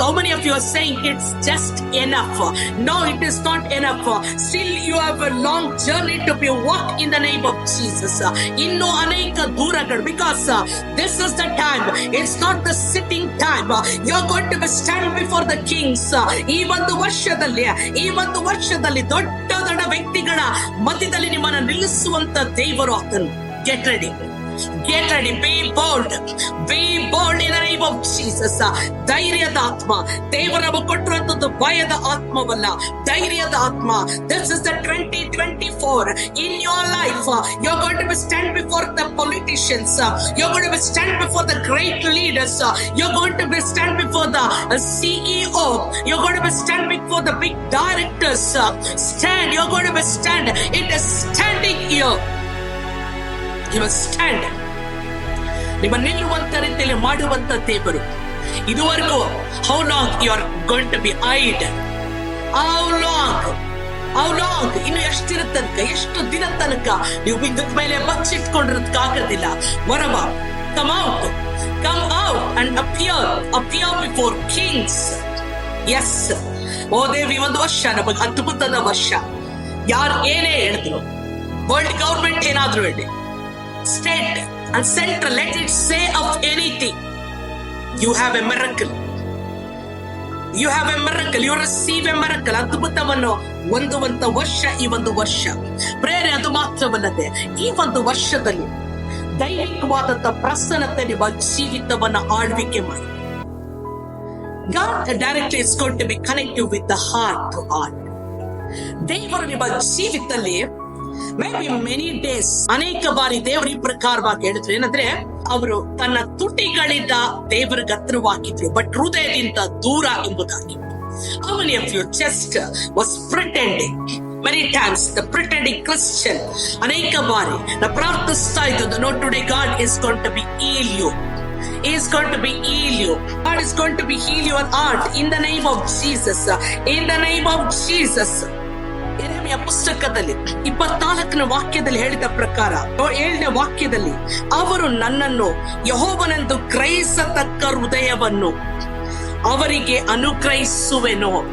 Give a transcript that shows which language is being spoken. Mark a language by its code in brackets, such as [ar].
[en] How many of you are saying it's just enough? No, it is not enough. Still you have a long journey to be walked in the name of Jesus. [kn] ಇನ್ನು ಅನೇಕ ದೂರಗಳು, [en] because this is the time. It's not the sitting time. You're going to stand before the kings. [kn] ಈ ಒಂದು ವರ್ಷದಲ್ಲಿ ದೊಡ್ಡ ವ್ಯಕ್ತಿಗಳ ಮಧ್ಯದಲ್ಲಿ ನಿಮ್ಮನ್ನ ನಿಲ್ಲಿಸುವಂತ ದೇವರು ಆತನು. [en] Get ready, be bold in the name of Jesus. [kn] ಧೈರ್ಯದ ಆತ್ಮ ದೇವರು ನಮಗೆ ಕೊಟ್ಟಿರುವಂತದ್ದು ಭಯದ ಆತ್ಮವಲ್ಲ, ಧೈರ್ಯದ ಆತ್ಮ. [en] This is the 2024 in your life. You're going to be stand before the politicians, you're going to be stand before the great leaders, you're going to be stand before the CEO, you're going to be stand before the big directors. You're going to be stand. It is standing here. You must stand. [kn] ನಿಮ್ಮ ನಿಲ್ಲುವಂತ ರೀತಿಯಲ್ಲಿ ಮಾಡುವಂತ ದೇವರು. ಇದುವರೆಗೂ [en] how long you are going to be eyed? How long? [kn] ಇನ್ನು ಎಷ್ಟು ದಿನ ತನಕ ನೀವು ಬಿದ್ದದ ಮೇಲೆ ಬಚ್ಚಿಟ್ಕೊಂಡಿರೋದಕ್ಕಾಗೋದಿಲ್ಲ. [en] ಹೊರಬ, come out and appear before kings. Yes. [kn] ಓ ದೇವಿ, ಒಂದು ವರ್ಷ ನಮಗೆ ಅದ್ಭುತದ ವರ್ಷ. ಯಾರು ಏನೇ ಹೇಳಿದ್ರು, [en] world government [kn] ಏನಾದ್ರು ಹೇಳಿ, [en] state and central, let it say of anything, you have a miracle. You receive a miracle. [kn] ಅದ್ಭುತವನ್ನು ಹೊಂದುವಂತ ವರ್ಷ ಈ ಒಂದು ವರ್ಷ. ಪ್ರೇರೆ ಅದು ಮಾತ್ರವಲ್ಲದೆ ಈ ಒಂದು ವರ್ಷದಲ್ಲಿ ದೈವಿಕವಾದಂತ ಪ್ರಸನ್ನತೆ ನಿಮ್ಮ ಜೀವಿತವನ್ನ ಆಳ್ವಿಕೆ ಮಾಡಿ. [en] God directly is going to be connected with the heart to heart. [kn] ದೇವರು ನಿಮ್ಮ ಜೀವಿತದಲ್ಲಿ [en] maybe many days, [kn] ಅನೇಕ ಬಾರಿ ದೇವರು ಈ ಪ್ರಕಾರವಾಗಿ ಹೇಳಿದ್ರು. ಏನಂದ್ರೆ, ಅವರು ತನ್ನ ತುಟಿಗಳಿಂದ ದೇವರಿಗೆ ಹತ್ರವಾಗಿದ್ರು, ಬಟ್ ಹೃದಯದಿಂದ ದೂರ ಎಂಬುದಾಗಿ. [en] How many of you just was pretending? Many times the pretending Christian, [kn] ಅನೇಕ ಬಾರಿ ನಾವು ಪ್ರಾರ್ಥಿಸ್ತಾ ಇದ್ದದ್ದು, [en] no, today God is going to be heal you. He is going to be heal you. God is going to be heal your heart in the name of Jesus. In the name of Jesus. [kn] ಯೆರೆಮೀಯ ಪುಸ್ತಕದಲ್ಲಿ 24ನೇ ವಾಕ್ಯದಲ್ಲಿ ಹೇಳಿದ ಪ್ರಕಾರ, 7ನೇ ವಾಕ್ಯದಲ್ಲಿ, ಅವರು ನನ್ನನ್ನು ಯೆಹೋವನೆಂದು ಗ್ರಹಿಸತಕ್ಕ ಹೃದಯವನ್ನು ಅವರಿಗೆ ಅನುಗ್ರಹಿಸುವೆನು.